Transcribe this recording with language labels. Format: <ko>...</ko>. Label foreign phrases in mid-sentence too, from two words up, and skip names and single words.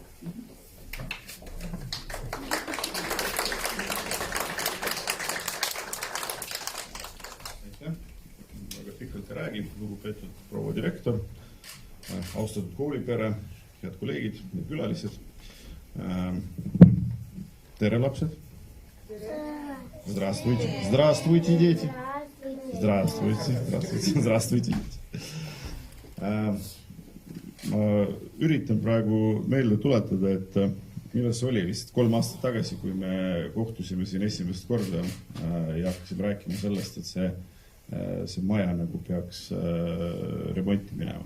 <et>Aitäh! Väga pikalt ei räägi, lugupeetud proua direktor, austatud koolipere, head kolleegid ja külalised. Tere, lapsed!</et> <ru>Здравствуйте! Здравствуйте, дети! Здравствуйте! Здравствуйте! Здравствуйте!</ru> <et>Ma üritan praegu meelde tuletada, et millal see oli vist 3 aastat tagasi, kui me kohtusime siin esimest korda ja hakkasime rääkima sellest, et see maja nagu peaks remonti minema.</et>